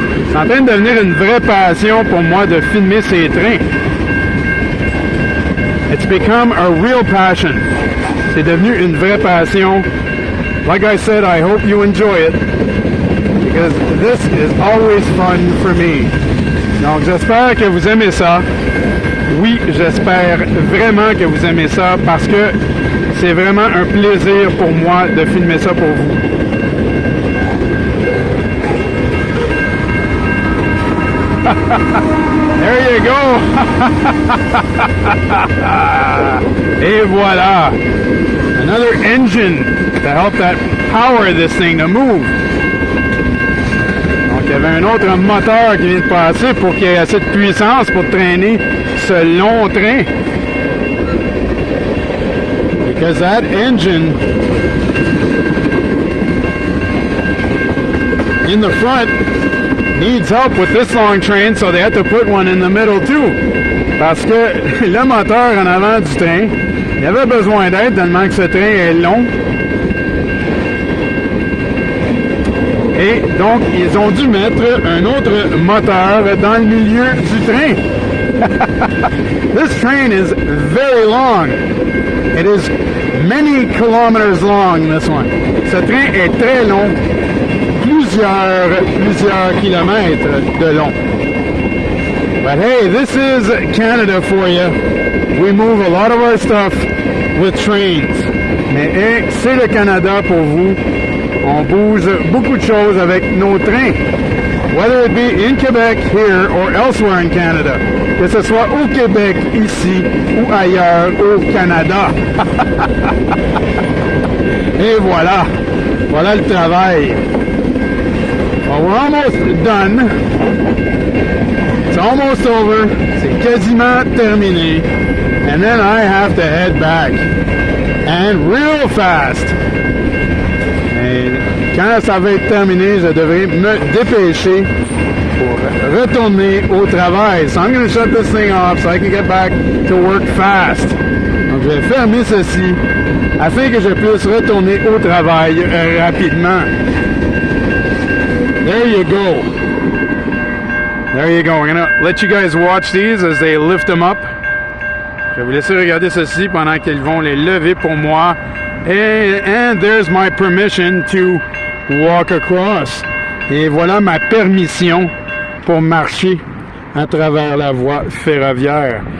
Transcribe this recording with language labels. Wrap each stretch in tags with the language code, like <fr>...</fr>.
<fr>C'est en train de devenir une vraie passion pour moi de filmer ces trains.</fr> <en>It's become a real passion.</en> <fr>C'est devenu une vraie passion.</fr> <en>Like I said, I hope you enjoy it, because this is always fun for me.</en> <fr>Donc j'espère que vous aimez ça. Oui, j'espère vraiment que vous aimez ça, parce que c'est vraiment un plaisir pour moi de filmer ça pour vous.</fr> <en>There you go.</en> <fr>Et voilà.</fr> <en>Another engine to help that power this thing to move.</en> <fr>Donc il y avait un autre moteur qui vient de passer pour qu'il y ait assez de puissance pour traîner ce long train.</fr> <en>Because that engine in the front needs help with this long train, so they had to put one in the middle too.</en> <fr>Parce que le moteur en avant du train, il avait besoin d'aide tellement que ce train est long. Et donc, ils ont dû mettre un autre moteur dans le milieu du train.</fr> <en>This train is very long. It is many kilometers long, this one.</en> <fr>Ce train est très long. Plusieurs kilomètres de long.</fr> <en>But hey, this is Canada for you. We move a lot of our stuff with trains.</en> <fr>Mais hey, c'est le Canada pour vous. On bouge beaucoup de choses avec nos trains.</fr> <en>Whether it be in Quebec, here, or elsewhere in Canada.</en> <fr>Que ce soit au Québec, ici, ou ailleurs, au Canada. Et voilà. Voilà le travail.</fr> <en>Well, we're almost done. It's almost over.</en> <fr>C'est quasiment terminé.</fr> <en>And then I have to head back. And real fast.</en> <fr>Et quand ça va être terminé, je devrais me dépêcher pour retourner au travail.</fr> <en>So I'm going to shut this thing off so I can get back to work fast.</en> <fr>Donc je vais fermer ceci afin que je puisse retourner au travail rapidement.</fr> <en>There you go. There you go. We're going to let you guys watch these as they lift them up.</en> <fr>Je vais vous laisser regarder ceci pendant qu'ils vont les lever pour moi.</fr> <en>And there's my permission to walk across.</en> <fr>Et voilà ma permission pour marcher à travers la voie ferroviaire.</fr>